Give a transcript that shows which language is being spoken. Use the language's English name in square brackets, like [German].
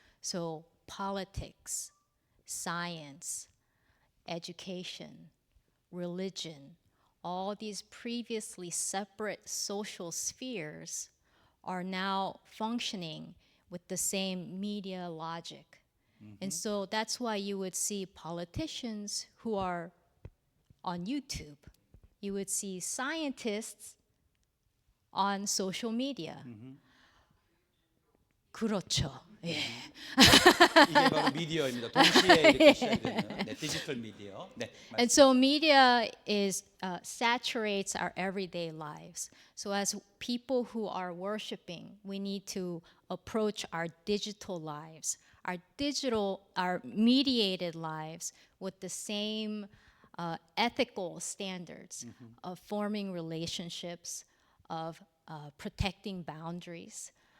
[English] So politics, science, education, religion, all these previously separate social spheres are now functioning with the same media logic. And so that's why you would see politicians who are on YouTube. You would see scientists on social media. [Korean] 그렇죠. 예. 이게 바로 미디어입니다. 동시에 이렇게 시작되는 네, 디지털 미디어. 네. [English] And so media is saturates our everyday lives. So as people who are worshiping, we need to approach our digital lives, our mediated lives with the same ethical standards of forming relationships, of protecting boundaries,